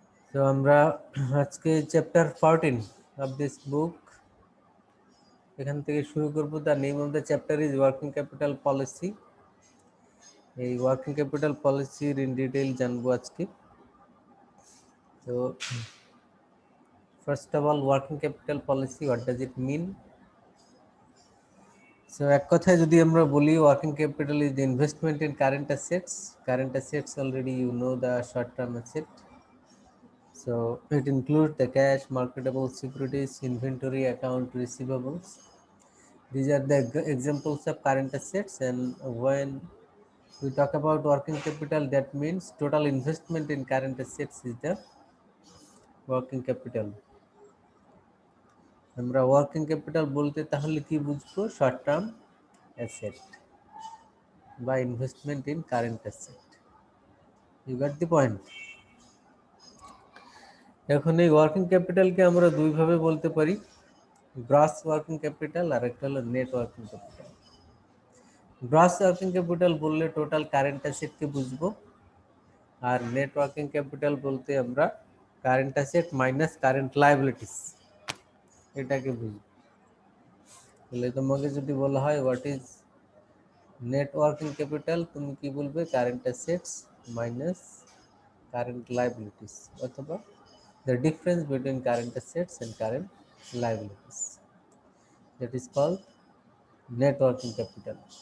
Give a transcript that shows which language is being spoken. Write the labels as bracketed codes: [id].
[bn] So আমরা আজকে chapter 14 [en] of this book [bn] এখান থেকে শুরু করব। [en] The name of the chapter is working capital policy. [bn] এই [en] working capital policy in detail [bn] জানবো আজকে। [en] So first of all, working capital policy, what does it mean? So [bn] এক কথায় যদি আমরা বলি, [en] working capital is the investment in current assets. Current assets already you know the short term asset. So it includes the cash, marketable securities, inventory, account receivables. These are the examples of current assets, and when we talk about working capital, that means total investment in current assets is the working capital. [bn] আমরা working capital বলতে তাহলে কি বুঝবো? Short term asset বা investment in current asset. [en] You got the point. [bn] এখন এই working ক্যাপিটালকে আমরা দুইভাবে বলতে পারি, গ্রস ওয়ার্কিং ক্যাপিটাল আর একটা হলো net working capital. Gross working capital বললে টোটাল কারেন্ট অ্যাসেটকে বুঝবো, আর নেট ওয়ার্কিং ক্যাপিটাল বলতে আমরা current asset minus current liabilities এটাকে বুঝবো। তাহলে তোমাকে যদি বলা হয় [en] what is net working capital, [bn] তুমি কি বলবে? [en] Current assets minus current liabilities, অথবা the difference between current assets and current liabilities. That is called net working capital.